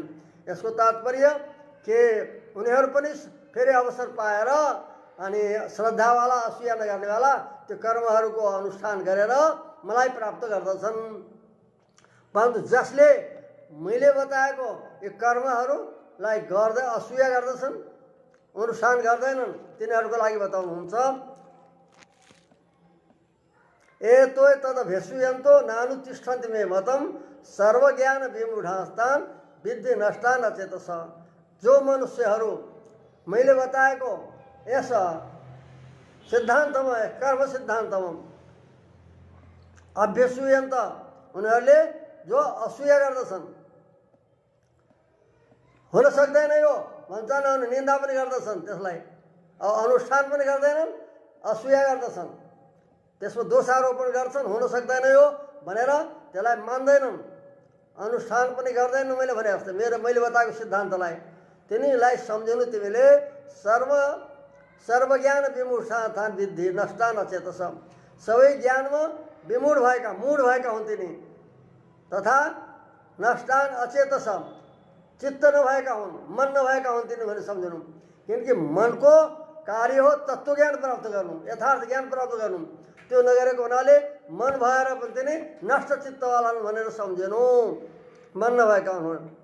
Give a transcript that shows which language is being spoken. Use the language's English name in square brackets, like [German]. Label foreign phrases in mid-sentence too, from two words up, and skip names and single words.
[Nepali] यसको तात्पर्य के उनीहरू पनि फेरि अवसर पाएर अनि श्रद्धावाला, असूया नगर्नेवाला त्यो कर्महरूको अनुष्ठान गरेर मलाई प्राप्त गर्दछन्। परन्तु जसले मैले बताएको यो कर्महरूलाई गर्दै असूया गर्दछन्, अनुष्ठान गर्दैनन्, तिनीहरूको लागि बताउनुहुन्छ [Sanskrit] एतो तदभ्यसूयन्तो नानुतिष्ठन्ति मे मतम सर्वज्ञान विमूढास्तान विद्धि नष्टा नचेतस। [Nepali] जो मनुष्यहरू मैले बताएको यस सिद्धान्तमा, कर्म सिद्धान्तमा अभ्यसूयन्त, उनीहरूले जो असूया गर्दछन्, हुन सक्दैन यो भन्छन्, अनि निन्दा पनि गर्दछन्, त्यसलाई अनुष्ठान पनि गर्दैनन्, असूया गर्दछन्, त्यसमा दोषारोपण गर्छन्, हुन सक्दैन यो भनेर त्यसलाई मान्दैनन्, अनुष्ठान पनि गर्दैन मैले भने जस्तो मैले बताएको सिद्धान्तलाई तिनीलाई सम्झनु तिमीले [Sanskrit] सर्वज्ञान विमूढान विद्धि नष्टान अचेतस [Nepali] सबै ज्ञानमा विमूढ भएका मूढ भएका हुन् तिनी तथा [Sanskrit] नष्टान अचेतस [Nepali] चित्त नभएका हुन् मन नभएका हुन् तिनी भने सम्झनु किनकि मनको कार्य हो तत्त्वज्ञान प्राप्त गर्नु यथार्थ ज्ञान प्राप्त गर्नु त्यो नगरेको हुनाले मन भएर पनि तिनी नष्ट चित्तवाला भनेर सम्झेनु मन नभएका हुन्